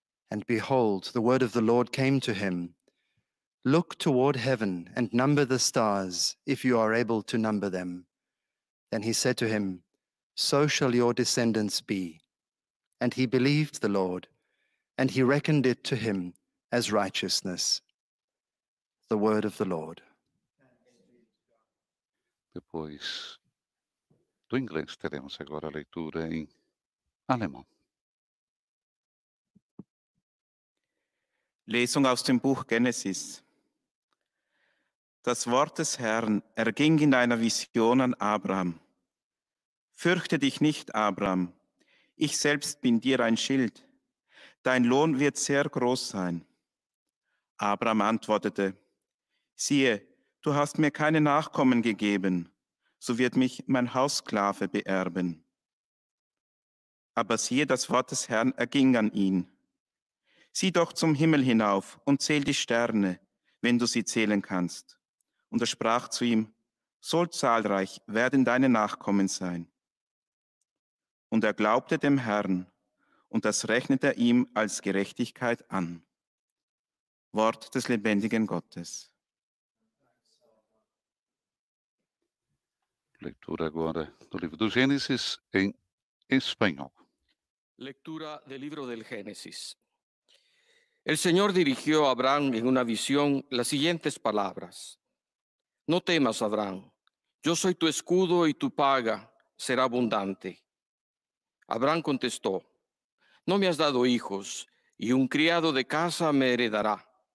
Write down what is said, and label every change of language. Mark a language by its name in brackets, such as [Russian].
[English] And behold, the word of the Lord came to him. Look toward heaven and number the stars, if you are able to number them. Then he said to him, so shall your descendants be. And he believed the Lord, and he reckoned it to him as righteousness. The word of the Lord. [Portuguese] Depois do inglês, teremos agora a leitura em alemão. [German] Lesung aus dem Buch Genesis. Das Wort des Herrn erging in einer Vision an Abraham. Fürchte dich nicht, Abraham, ich selbst bin dir ein Schild. Dein Lohn wird sehr groß sein. Abraham antwortete, siehe, du hast mir keine Nachkommen gegeben, so wird mich mein Haussklave beerben. Aber siehe, das Wort des Herrn erging an ihn. Sieh doch zum Himmel hinauf und zähl die Sterne, wenn du sie zählen kannst. Und er sprach zu ihm, so zahlreich werden deine Nachkommen sein. Und er glaubte dem Herrn, und das rechnet er ihm als Gerechtigkeit an. Wort des lebendigen Gottes. [Portuguese] Leitura agora do livro do Gênesis em espanhol. [Spanish] Lectura del libro del Génesis. El Señor dirigió a Abraham en una visión las siguientes palabras. No temas, Abraham, yo soy tu escudo y tu paga será abundante. Abraham contestó, no me has dado hijos y un criado de casa me heredará.